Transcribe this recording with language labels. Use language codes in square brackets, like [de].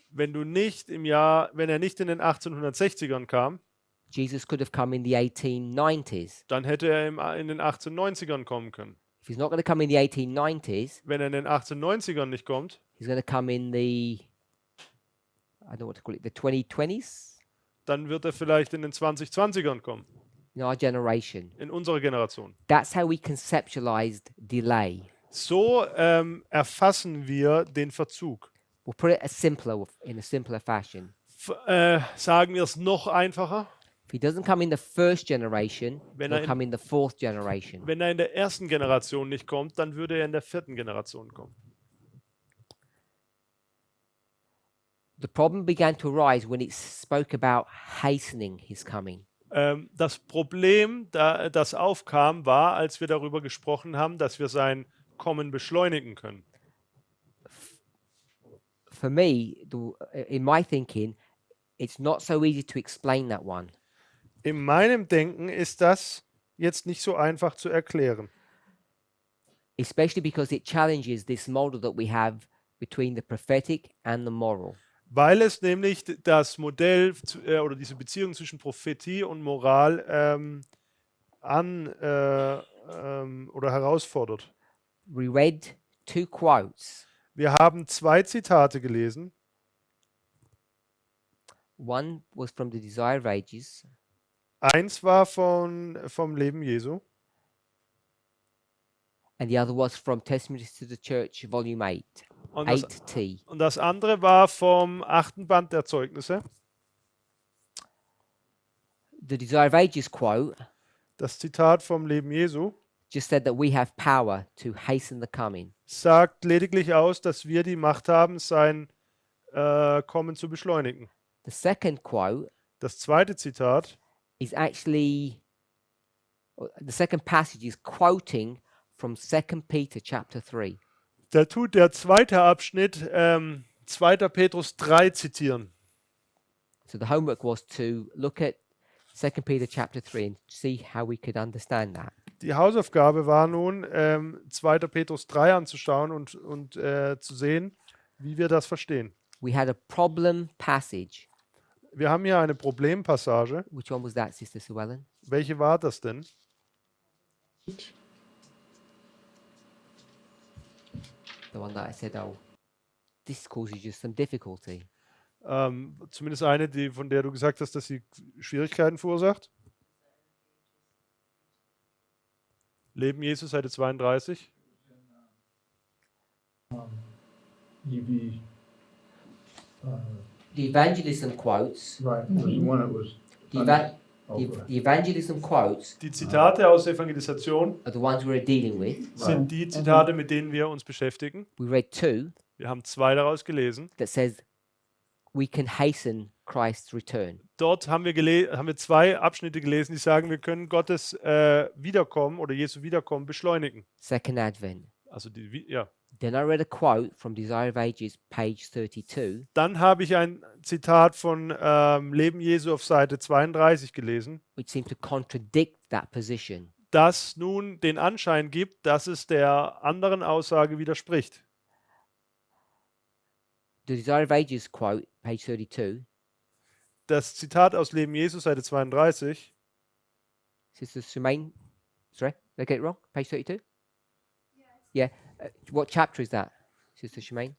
[de] Wenn er nicht in den 1860ern kam, [en] Jesus could have come in the 1890s. [de] dann hätte er in den 1890ern kommen können. [en] If he's not going to come in the 1890s, [de] Wenn er in den 1890ern nicht kommt, [en] he's going to come in the, I don't know what to call it, the 2020s, [de] dann wird er vielleicht in den 2020ern kommen, [en] in our generation. [de] in unserer Generation. [en] That's how we conceptualized delay. [de] So erfassen wir den Verzug. [en] We'll put it in a simpler fashion. [de] Sagen wir es noch einfacher. [en] If he doesn't come in the first generation, [de] Wenn [en] he'll [de] er in- [en] come in the fourth generation. [de] Wenn er in der ersten Generation nicht kommt, dann würde er in der vierten Generation kommen. [en] The problem began to arise when it spoke about hastening his coming. [de] Das Problem, das aufkam, war, als wir darüber gesprochen haben, dass wir sein Kommen beschleunigen können. [en] For me, in my thinking, it's not so easy to explain that one. [de] In meinem Denken ist das jetzt nicht so einfach zu erklären. [en] Especially because it challenges this model that we have between the prophetic and the moral. [de] Weil es nämlich das Modell oder diese Beziehung zwischen Prophetie und Moral oder herausfordert. [en] We read two quotes. [de] Wir haben zwei Zitate gelesen. [en] One was from the Desire of Ages, [de] Eins war vom Leben Jesu [en] and the other was from Testimonies to the Church, Volume 8, [de] und [en] 8T. [de] das andere war vom 8. Band der Zeugnisse. [en] The Desire of Ages quote [de] Das Zitat vom Leben Jesu [en] just said that we have power to hasten the coming. [de] sagt lediglich aus, dass wir die Macht haben, sein Kommen zu beschleunigen. [en] The second quote [de] Das zweite Zitat, [en] is actually, the second passage is quoting from 2 Peter chapter 3. [de] da tut der zweite Abschnitt 2. Petrus 3 zitieren. [en] So the homework was to look at 2 Peter chapter 3 and see how we could understand that. [de] Die Hausaufgabe war nun, 2. Petrus 3 anzuschauen und zu sehen, wie wir das verstehen. [en] We had a problem passage. [de] Wir haben hier eine Problempassage. [en] Which one was that, Sister Sue Ellen? [de] Welche war das denn? [en] The one that I said, oh, this causes you some difficulty. [de] Zumindest eine, von der du gesagt hast, dass sie Schwierigkeiten verursacht. Leben Jesus, Seite 32. EV. [en] The evangelism quotes, Right, there's one that was. the, eva- Oh, the, go ahead. the evangelism quotes [de] Die Zitate aus der Evangelisation [en] are the ones we're dealing with. [de] sind die Zitate, mit denen wir uns beschäftigen. [en] We read two [de] Wir haben zwei daraus gelesen. [en] that says we can hasten Christ's return. [de] Dort haben wir zwei Abschnitte gelesen, die sagen, wir können Gottes Wiederkommen oder Jesu Wiederkommen beschleunigen. [en] Second Advent. [de] Also ja. [en] Then I read a quote from Desire of Ages, page 32, [de] Dann habe ich ein Zitat von Leben Jesu auf Seite 32 gelesen, [en] which seemed to contradict that position. [de] das nun den Anschein gibt, dass es der anderen Aussage widerspricht. [en] The Desire of Ages quote, page 32, [de] Das Zitat aus Leben Jesu, Seite 32, [en] Sister Shemaine, sorry, did I get it wrong? Page 32? Yeah. What chapter is that, Sister Shemaine?